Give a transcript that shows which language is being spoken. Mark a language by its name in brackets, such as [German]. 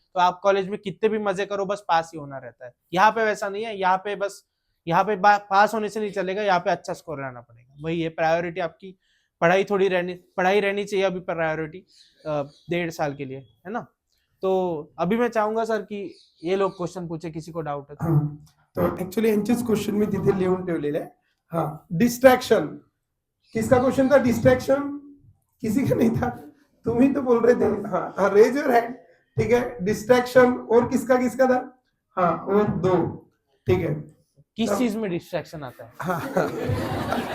[Hindi] तो आप कॉलेज में कितने भी मजे करो, बस पास ही होना रहता है। यहाँ पे वैसा नहीं है, यहाँ पे बस पास होने से नहीं चलेगा, यहाँ पे अच्छा स्कोर लाना पड़ेगा। वही है प्रायोरिटी आपकी, पढ़ाई रहनी चाहिए अभी प्रायोरिटी 1.5 साल के लिए, है ना। तो अभी मैं चाहूंगा सर कि ये लोग क्वेश्चन पूछे, किसी को डाउट है तो। [Marathi] तो ऍक्च्युअली यांचेच क्वेश्चन मी तिथे लिहून ठेवलेले आहे। [Hindi] हाँ, डिस्ट्रैक्शन किसका क्वेश्चन था, डिस्ट्रैक्शन किसी का नहीं था, तुम ही तो बोल रहे थे। हाँ, [English] raise your hand, [Hindi] ठीक है। डिस्ट्रैक्शन और किसका किसका था, हाँ और 2, ठीक है। किस चीज में डिस्ट्रैक्शन आता है।